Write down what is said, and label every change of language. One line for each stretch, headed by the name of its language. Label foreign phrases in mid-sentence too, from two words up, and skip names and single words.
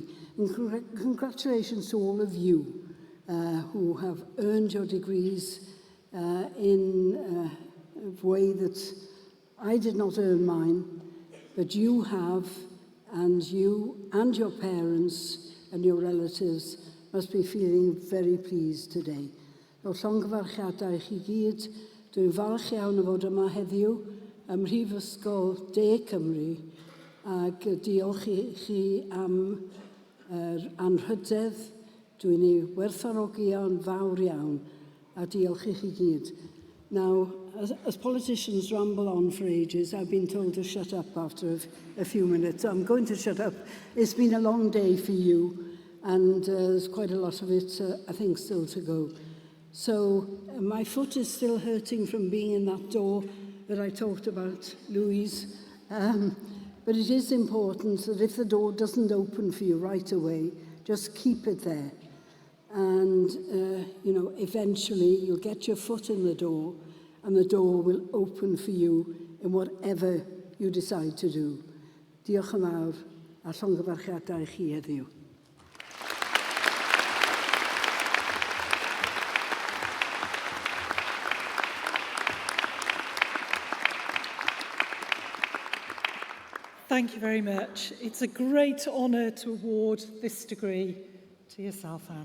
English: And congratulations to all of you who have earned your degrees in a way that I did not earn mine, but you have, and you and your parents and your relatives must be feeling very pleased today.
Welsh: O llongyfarchiadau i chi gyd, dwi'n falch iawn o fod yma heddiw ym Mhrifysgol De Cymru ac diolch i chi am anrhydedd. Dwi'n ei werthfawrogi yn fawr iawn a diolch i chi gyd.
English: Now, as politicians ramble on for ages, I've been told to shut up after a few minutes. So I'm going to shut up. It's been a long day for you, and there's quite a lot of it, I think, still to go. So my foot is still hurting from being in that door that I talked about, Louise. But it is important that if the door doesn't open for you right away, just keep it there. And, eventually you'll get your foot in the door and the door will open for you in whatever you decide to do.
Welsh: Diolch yn fawr a llongyfarchiadau i chi heddiw.
English: Thank you very much. It's a great honour to award this degree to yourself, Anne.